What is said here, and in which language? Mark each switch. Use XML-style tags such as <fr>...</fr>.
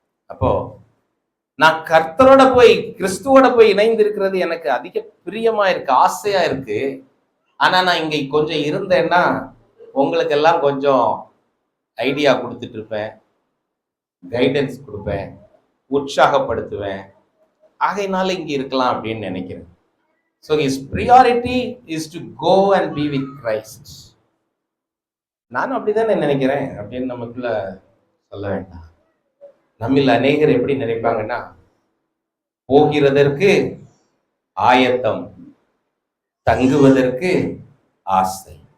<ta>அப்போ நான் கர்த்தரோட போய் கிறிஸ்துவோட போய் இணைந்து இருக்கிறது எனக்கு அதிக பிரியமா இருக்கு, ஆசையா இருக்கு. ஆனா நான் இங்க கொஞ்சம் இருந்தேன்னா உங்களுக்கு எல்லாம் கொஞ்சம் ஐடியா கொடுத்துட்டு இருப்பேன், கைடன்ஸ் கொடுப்பேன், உற்சாகப்படுத்துவேன். ஆகையினால இங்க இருக்கலாம் அப்படின்னு நினைக்கிறேன்.</ta> <en>So his priority is to go and be with Christ.</en> <ta>நானும் அப்படிதானே நினைக்கிறேன் அப்படின்னு நமக்குள்ள சொல்ல வேண்டாம். நம்மில் அநேகர் எப்படி நினைப்பாங்கன்னா, போகிறதற்கு ஆயத்தம், தங்குவதற்கு ஆசை.</ta>